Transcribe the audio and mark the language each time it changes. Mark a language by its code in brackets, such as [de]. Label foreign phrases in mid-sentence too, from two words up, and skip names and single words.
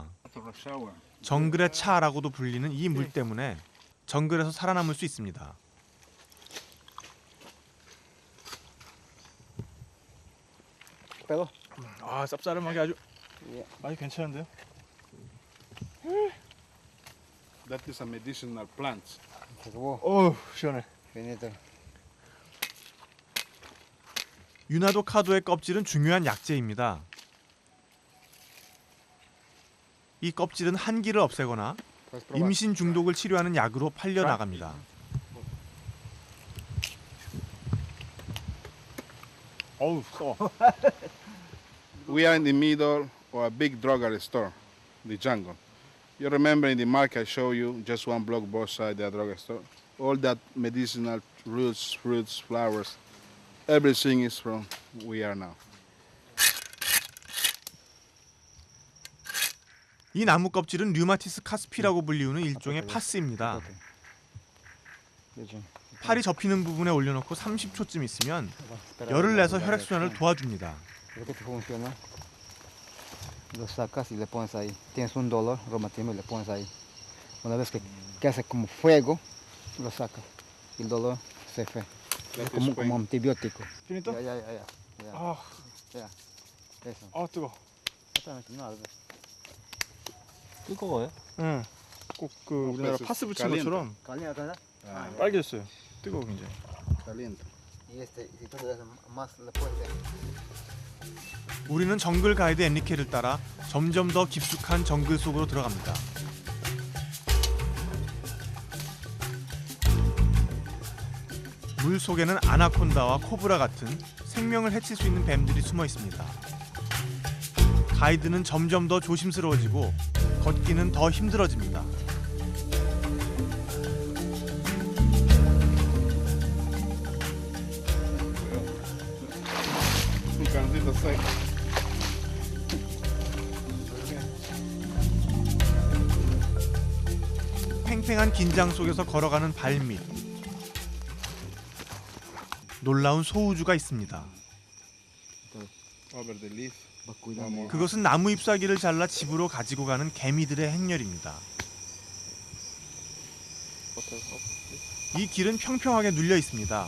[ko] 정글의 차라고도 불리는 이 물 때문에 정글에서 살아남을 수 있습니다. 아, 쌉싸름하게 아주 괜찮은데요? [en] That is a medicinal plant. [es] Se acabó. [ko] 어우 시원해. [es] Finito. [ko] 유나도 카도의 껍질은 중요한 약재입니다. 이 껍질은 한기를 없애거나 [es] Puedes probar. [ko] 임신 중독을 치료하는 약으로 팔려 나갑니다. 어우 써. [en] We are in the middle of a big drugstore store, the jungle. You remember in the market I show you just one block both sides the drugstore? All that medicinal roots, fruits, flowers, everything is from we are now. [ko] 이 나무 껍질은 류마티스 카스피라고 불리우는 일종의 파스입니다. [es] Leche. [ko] 팔이 접히는 부분에 올려놓고 30초쯤 있으면 열을 내서 혈액순환을 도와줍니다. [es] ¿Pero qué te funciona? Lo sacas y le pones ahí. Tienes un dolor, reumatismo y le pones ahí. Una vez que hace como fuego, lo sacas. Y el dolor se fue. [en] That [es] Es como, [en] is [es] como [en] when [es] antibiótico. [ko] 피니또? [es] Ya. [ko] 아, [es] Eso. [ko] 아 뜨거. [es] Exactamente, no, [ko] 뜨거워요? 응. 꼭 그 우리나라 파스 붙인 것처럼 [es] Calienta, [ko] 빨개졌어요. 뜨거워 굉장히. [es] caliente. Y si tú le das más, le puedes. [ko] 우리는 정글 가이드 엔리케를 따라 점점 더 깊숙한 정글 속으로 들어갑니다. 물 속에는 아나콘다와 코브라 같은 생명을 해칠 수 있는 뱀들이 숨어 있습니다. 가이드는 점점 더 조심스러워지고 걷기는 더 힘들어집니다. [es] Un cancito seco. [ko] 팽팽한 긴장 속에서 걸어가는 발밑. 놀라운 소우주가 있습니다. [en] Over the leaf. [ko] 그것은 나무 잎사귀를 잘라 집으로 가지고 가는 개미들의 행렬입니다. 이 길은 평평하게 눌려 있습니다.